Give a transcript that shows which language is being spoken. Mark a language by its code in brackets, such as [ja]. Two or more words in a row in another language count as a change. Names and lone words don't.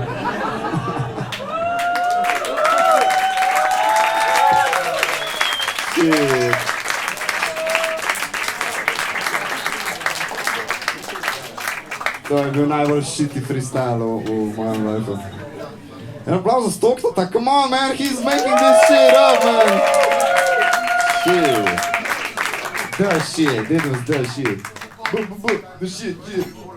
[en] Shit. [sl] To je bil najbolj [en] shitty freestyle [sl] v mojem life. En aplauz za Stoktota, [en] come on man, he's making this shit up man! Shit. The shit, that was the shit. The shit.